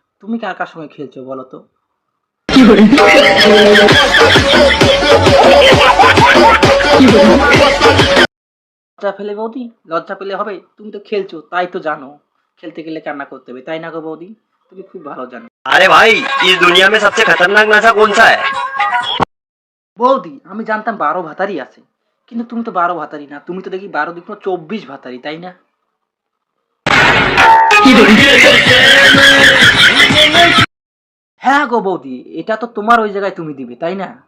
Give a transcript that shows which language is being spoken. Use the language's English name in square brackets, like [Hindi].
[Bangla] তুমি কার কার সঙ্গে খেলছো বলো তো? লজ্জা ফেলে বৌদি, লজ্জা পেলে হবে? তুমি তো খেলছো, তাই তো জানো খেলতে গেলে কান্না করতে হবে, তাই না গো বৌদি? তুমি খুব ভালো জানো। [Hindi] अरे भाई, इस दुनिया में सबसे खतरनाक नशा कौन सा है? [Bangla] বৌদি আমি জানতাম 12 ভাতারি আছে, কিন্তু তুমি তো 12 ভাতারি না, তুমি তো দেখি 12 দুগুণ 24 ভাতারি, তাই না? হ্যাঁ গো বৌদি, এটা তো তোমার ওই জায়গায় তুমি দিবে, তাই না?